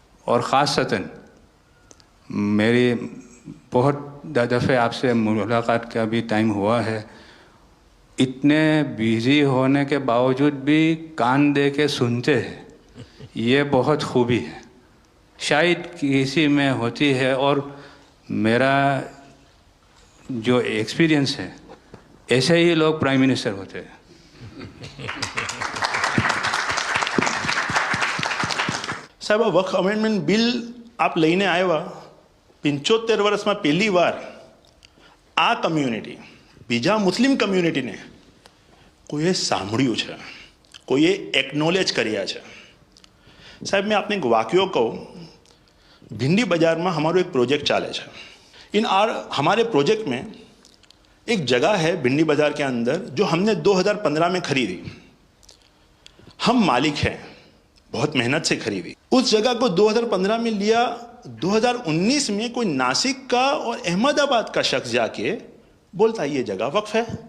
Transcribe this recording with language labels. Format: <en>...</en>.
<hi>और ख़ासतन मेरी बहुत दफ़े आपसे मुलाकात का भी टाइम हुआ है, इतने बिज़ी होने के बावजूद भी कान दे के सुनते हैं, ये बहुत खूबी है, शायद किसी में होती है। और मेरा जो एक्सपीरियंस है, ऐसे ही लोग प्राइम मिनिस्टर होते हैं।</hi> <gu>સાહેબ, આ વક્ફ અમેન્ડમેન્ટ બિલ આપ લઈને આવ્યા 75 વર્ષમાં પહેલી વાર આ કમ્યુનિટી, બીજા મુસ્લિમ કમ્યુનિટીને કોઈએ સાંભળ્યું છે, કોઈએ એકનોલેજ કર્યા છે।</gu> <hi>સાહેબ, मैं आपने एक वाक्य कहूँ, भिंडी बाजार में हमारो एक प्रोजेक्ट चाले है। हमारे प्रोजेक्ट में एक जगह है भिंडी बाजार के अंदर जो हमने 2015 में खरीदी। हम मालिक हैं, बहुत मेहनत से खरीदी। उस जगह को 2015 में लिया, 2019 में कोई नासिक का और अहमदाबाद का शख्स जाके बोलता है ये जगह वक्फ है।</hi>